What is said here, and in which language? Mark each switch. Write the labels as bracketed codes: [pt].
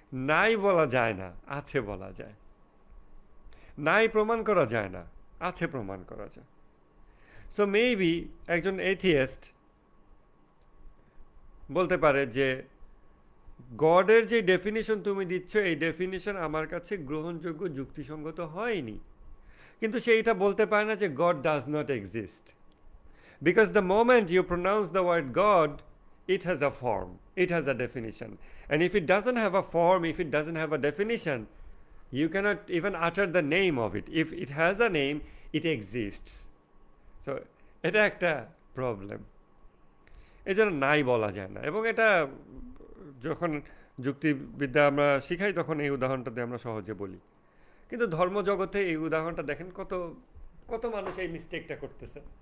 [bn] নাই বলা যায় না, আছে বলা যায়। নাই প্রমাণ করা যায় না, আছে প্রমাণ করা যায়। সো মেবি একজন এথিয়েস্ট বলতে পারে যে গডের যে ডেফিনিশন তুমি দিচ্ছ, এই ডেফিনিশন আমার কাছে গ্রহণযোগ্য, যুক্তিসঙ্গত হয়নি। কিন্তু সে এটা বলতে পারে না যে [en] God does not exist, because the moment you pronounce the word God, it has a form, it has a definition, and if it doesn't have a form, if it doesn't have a definition, you cannot even utter the name of it. If it has a name, it exists. [bn] So এটা একটা problem, এই জন্য নাই বলা যায় না। এবং এটা যখন যুক্তিবিদ্যা আমরা শিখাই তখন এই উদাহরণটা দিয়ে আমরা সহজে বলি, কিন্তু ধর্মজগতে এই উদাহরণটা দেখেন কত কত মানুষ এই মিস্টেকটা করতেছে।